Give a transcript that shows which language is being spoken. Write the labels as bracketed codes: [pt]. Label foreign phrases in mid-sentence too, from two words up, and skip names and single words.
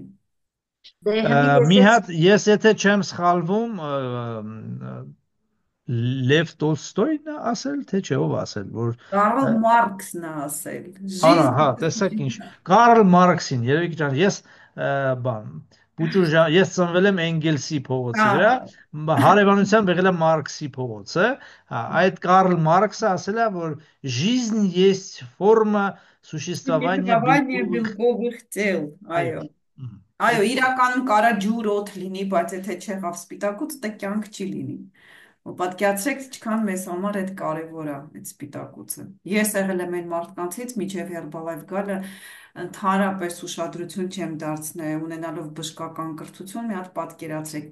[hy] Մի հատ ես եթե չեմ սխալվում, Լև Տոլստոյն է ասել, թե չէ ով ասել, որ Կարլ Մարքսն է ասել։ Արա, հա, տեսեք ինչ։ Կարլ Մարքսին, երևի ջան, ես բան, Պուճուր ջան, ես ծնվել եմ Էնգելսի փողոցի վրա, հարևանությամբ եղել եմ Մարքսի փողոցը, հա, այդ Կարլ Մարքսը ասել է, որ [ru] жизнь есть форма существования белковых тел, [hy] այո։ Այո, իրականում կարա ջուր օդ լինի, բայց եթե չեղավ սպիտակուց, դա կյանք չի լինի։ Պատկերացրեք, ինչքան մեզ համար այդ կարևոր է այդ սպիտակուցը։ Ես եղել եմ այն մարդկանցից, միջև Herbalife գալը ընդհանրապես ուշադրություն չեմ դարձնել, ունենալով բժշկական կրթություն, մի հատ պատկերացրեք,